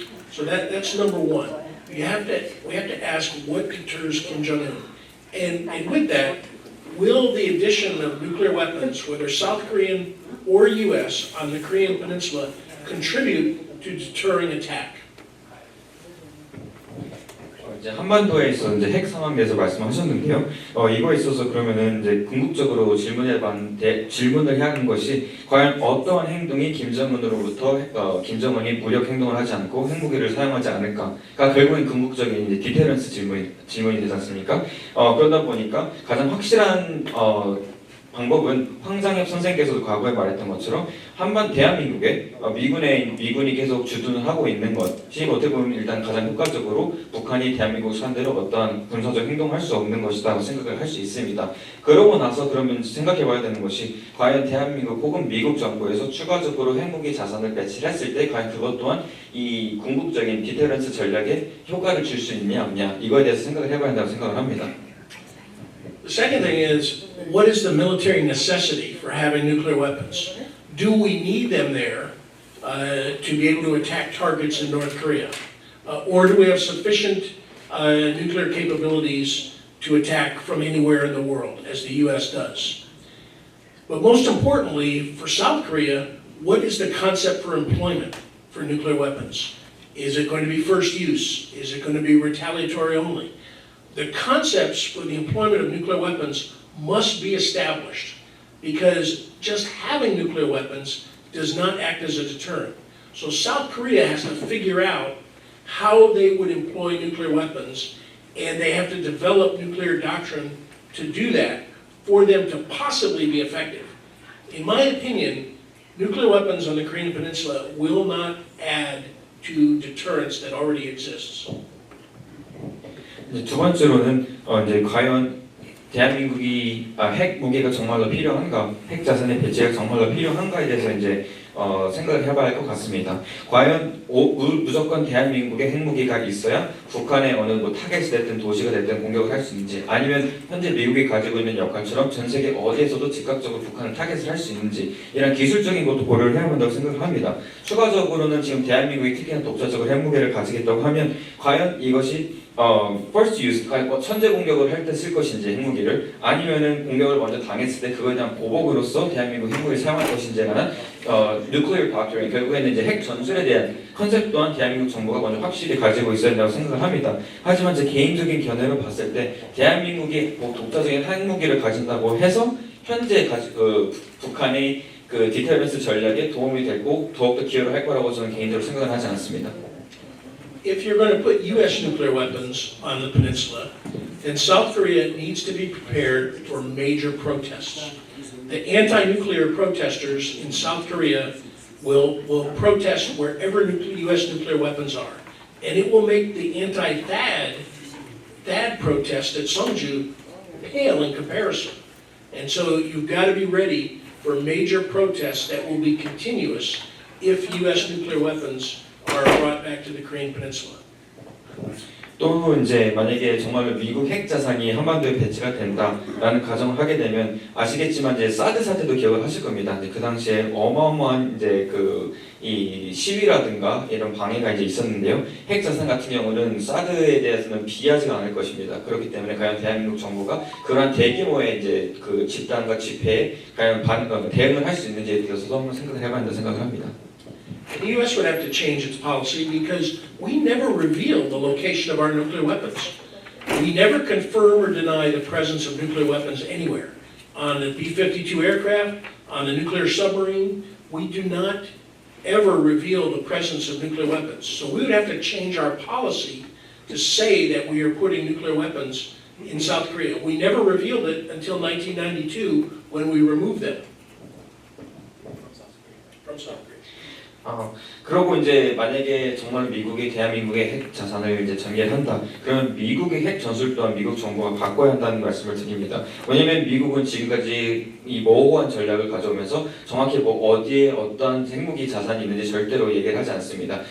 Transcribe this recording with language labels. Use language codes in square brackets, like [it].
[en] So that's number one. We have to ask what deters Kim Jong-un. And with that, will the addition of nuclear weapons, whether South Korean or U.S. on the Korean Peninsula, contribute to deterring attack? [ko] 이제 한반도에 있어서 이제 핵 상황에 대해서 말씀하셨는데요. 이거에 있어서 그러면은 이제 궁극적으로 질문을 해야 하는 것이 과연 어떠한 행동이 김정은으로부터 김정은이 무력 행동을 하지 않고 핵무기를 사용하지 않을까가 결국엔 궁극적인 이제 디테런스 질문이 되지 않습니까? 그러다 보니까 가장 확실한 방법은 황상엽 선생께서도 과거에 말했던 것처럼 한반 대한민국에 미군이 계속 주둔을 하고 있는 것이 어떻게 보면 일단 가장 효과적으로 북한이 대한민국 상대로 어떠한 군사적 행동을 할 수 없는 것이라고 생각을 할 수 있습니다. 그러고 나서 그러면 생각해봐야 되는 것이 과연 대한민국 혹은 미국 정부에서 추가적으로 핵무기 자산을 배치를 했을 때 과연 그것 또한 이 궁극적인 디테런스 전략에 효과를 줄 수 있냐 없냐 이거에 대해서 생각을 해봐야 한다고 생각을 합니다. [en] The second thing is, what is the military necessity for having nuclear weapons? Do we need them there to be able to attack targets in North Korea? Or do we have sufficient nuclear capabilities to attack from anywhere in the world, as the US does? But most importantly, for South Korea, what is the concept for employment for nuclear weapons? Is it going to be first use? Is it going to be retaliatory only? The concepts for the employment of nuclear weapons must be established, because just having nuclear weapons does not act as a deterrent. So South Korea has to figure out how they would employ nuclear weapons, and they have to develop nuclear doctrine to do that for them to possibly be effective. In my opinion, nuclear weapons on the Korean Peninsula will not add to deterrence that already exists. [ko] 이제 두 번째로는 이제 과연 대한민국이 핵 무기가 정말로 필요한가, 핵 자산의 배치가 정말로 필요한가에 대해서 이제 생각을 해봐야 할 것 같습니다. 과연 무조건 대한민국에 핵무기가 있어야 북한의 어느 뭐 타겟이 됐든 도시가 됐든 공격을 할 수 있는지, 아니면 현재 미국이 가지고 있는 역할처럼 전 세계 어디에서도 즉각적으로 북한을 타겟을 할 수 있는지, 이런 기술적인 것도 고려를 해야 한다고 생각을 합니다. 추가적으로는 지금 대한민국이 특히나 독자적으로 핵무기를 가지겠다고 하면 과연 이것이 first use, 천재 공격을 할 때 쓸 것인지 핵무기를, 아니면은 공격을 먼저 당했을 때 그거에 대한 보복으로서 대한민국 핵무기를 사용할 것인지에 관한 nuclear doctrine, 결국에는 이제 핵 전술에 대한 컨셉 또한 대한민국 정부가 먼저 확실히 가지고 있어야 된다고 생각을 합니다. 하지만 제 개인적인 견해로 봤을 때 대한민국이 독자적인 핵무기를 가진다고 해서 현재 북한의 그 디테런스 전략에 도움이 되고 더욱더 기여를 할 거라고 저는 개인적으로 생각을 하지 않습니다. [en] If you're going to put US nuclear weapons on the peninsula, then South Korea needs to be prepared for major protests. The anti-nuclear protesters in South Korea will protest wherever US nuclear weapons are. And it will make the anti-THAAD protest at Songju pale in comparison. And so you've got to be ready for major protests that will be continuous if US nuclear weapons are brought back to the Korean Peninsula. [ko] 또 이제 만약에 정말로 미국 핵 자산이 한반도에 배치가 된다라는 가정을 하게 되면 아시겠지만 이제 사드 사태도 기억을 하실 겁니다. 이제 그 당시에 어마어마한 이제 이 시위라든가 이런 방해가 이제 있었는데요. 핵 자산 같은 경우는 사드에 대해서는 비하지가 않을 것입니다. 그렇기 때문에 과연 대한민국 정부가 그러한 대규모의 이제 그 집단과 집회에 과연 대응을 할 수 있는지에 대해서도 한번 생각을 해봐야 한다 생각을 합니다. [en] The U.S. would have to change its policy because we never reveal the location of our nuclear weapons. We never confirm or deny the presence of nuclear weapons anywhere. On the B-52 aircraft, on the nuclear submarine, we do not ever reveal the presence of nuclear weapons. So we would have to change our policy to say that we are putting nuclear weapons in South Korea. We never revealed it until 1992 when we removed them from South Korea. [ko] 그러고 이제 만약에 정말 미국이 대한민국의 핵 자산을 이제 전개한다. 그러면 미국의 핵 전술 또한 미국 정부가 바꿔야 한다는 말씀을 드립니다. 왜냐하면 미국은 지금까지 이 모호한 전략을 가져오면서 정확히 뭐 어디에 어떤 핵무기 자산이 있는지 절대로 얘기를 하지 않습니다.